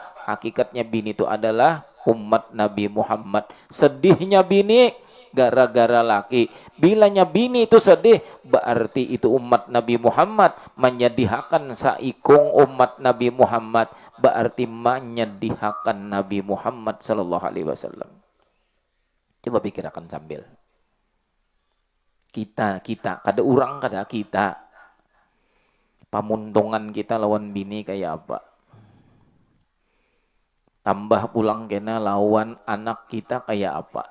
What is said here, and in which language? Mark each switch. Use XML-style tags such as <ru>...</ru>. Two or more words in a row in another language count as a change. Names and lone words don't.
<bjn>Hakikatnya bini itu adalah umat Nabi Muhammad. Sedihnya bini gara-gara laki. Bilanya bini itu sedih, berarti itu umat Nabi Muhammad. Menyedihkan saikung umat Nabi Muhammad, berarti menyedihkan Nabi Muhammad</bjn> <ar>صلى الله عليه وسلم.</ar> <bjn>Coba pikirkan sambil. Kita kada urang kada kita. Pamuntungan kita lawan bini kayak apa? Tambah pulang kena lawan anak kita kayak apa?</bjn>